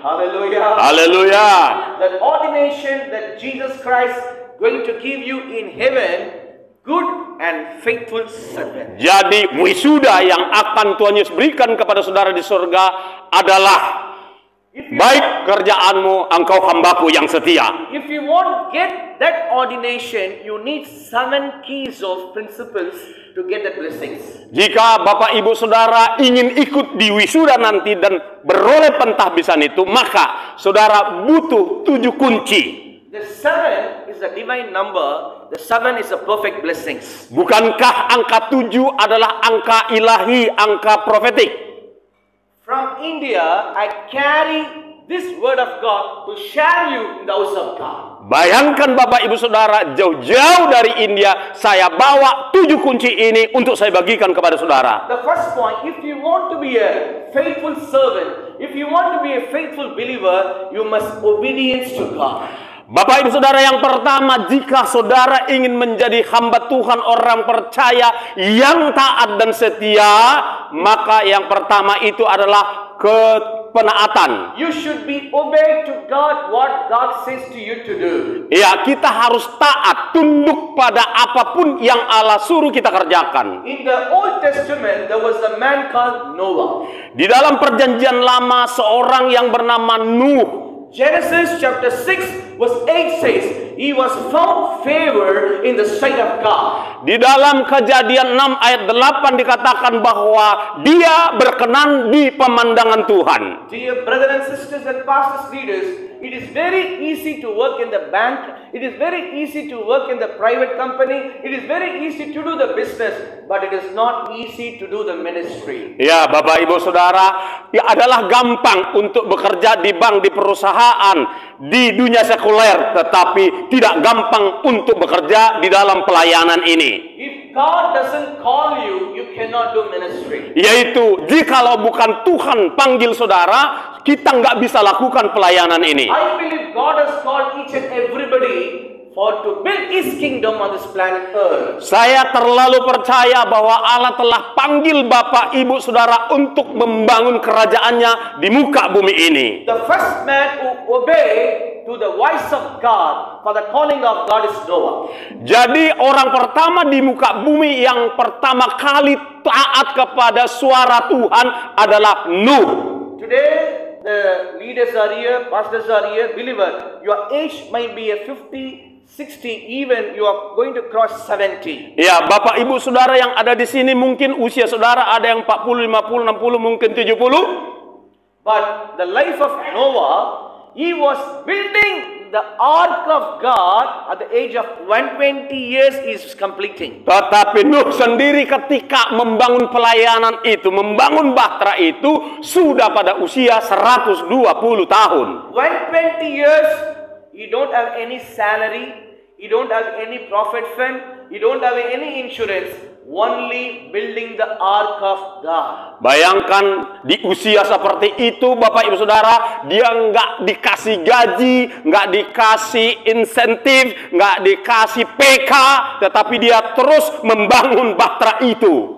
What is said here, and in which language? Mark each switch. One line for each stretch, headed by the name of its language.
English: Hallelujah.
Indonesian: Haleluya.
English: That ordination that Jesus Christ going to give you in heaven, good and faithful servant.
Indonesian: Jadi wisuda yang akan Tuhan Yesus berikan kepada saudara di surga adalah baik kerjaanmu, engkau hambaku yang setia.
English: If you want get that ordination, you need 7 keys of principles to get that blessings.
Indonesian: Jika Bapak Ibu Saudara ingin ikut di wisuda nanti dan beroleh pentahbisan itu, maka saudara butuh 7 kunci.
English: The 7 is a divine number. The 7 is a perfect blessings.
Indonesian: Bukankah angka 7 adalah angka ilahi, angka profetik?
English: From India, I carry this word of God to share you in the house of God.
Indonesian: Bayangkan Bapak Ibu Saudara, jauh-jauh dari India, saya bawa 7 kunci ini untuk saya bagikan kepada saudara.
English: The first point, if you want to be a faithful servant, if you want to be a faithful believer, you must obedience to God.
Indonesian: Bapak Ibu Saudara, yang pertama, jika saudara ingin menjadi hamba Tuhan, orang percaya yang taat dan setia, maka yang pertama itu adalah kepenaatan.
English: You should be obeyed to God what God says to you to do.
Indonesian: Ya, kita harus taat, tunduk pada apapun yang Allah suruh kita kerjakan.
English: In the Old Testament, there was a man called Noah.
Indonesian: Di dalam perjanjian lama, seorang yang bernama Nuh.
English: Genesis chapter 6 verse 8 says, he was found favor in the sight of God.
Indonesian: Di dalam Kejadian 6 ayat 8 dikatakan bahwa dia berkenan di pemandangan Tuhan.
English: Dear brothers and sisters and pastors leaders, it is very easy to work in the bank. It is very easy to work in the private company. It is very easy to do the business, but it is not easy to do the ministry.
Indonesian: Ya, Bapak Ibu Saudara, ya adalah gampang untuk bekerja di bank, di perusahaan, di dunia sekuler, tetapi tidak gampang untuk bekerja di dalam pelayanan ini.
English: If God doesn't call you, you cannot do ministry.
Indonesian: Yaitu, jikalau bukan Tuhan panggil saudara, kita nggak bisa lakukan pelayanan ini.
English: I believe God has called each and everybody for to build His kingdom on this planet Earth.
Indonesian: Saya terlalu percaya bahwa Allah telah panggil Bapak Ibu Saudara untuk membangun kerajaannya di muka bumi ini.
English: The first man who obeyed to the voice of God for the calling of God is Noah.
Indonesian: Jadi orang pertama di muka bumi yang pertama kali taat kepada suara Tuhan adalah Nuh.
English: Today, the leaders are here, pastors are here, believer. Your age might be a 50, 60, even you are going to cross 70.
Indonesian: Ya, Bapak Ibu Saudara yang ada di sini mungkin usia saudara ada yang 40, 50, 60, mungkin 70.
English: But the life of Noah, he was building the ark of God at the age of 120 years is completing.
Indonesian: Tetapi Nuh sendiri ketika membangun pelayanan itu, membangun bahtera itu, sudah pada usia 120 tahun.
English: 120 years, you don't have any salary, you don't have any profit fund, you don't have any insurance, only building the ark of God.
Indonesian: Bayangkan di usia seperti itu Bapak Ibu Saudara, dia nggak dikasih gaji, nggak dikasih insentif, nggak dikasih PK, tetapi dia terus membangun bahtera itu.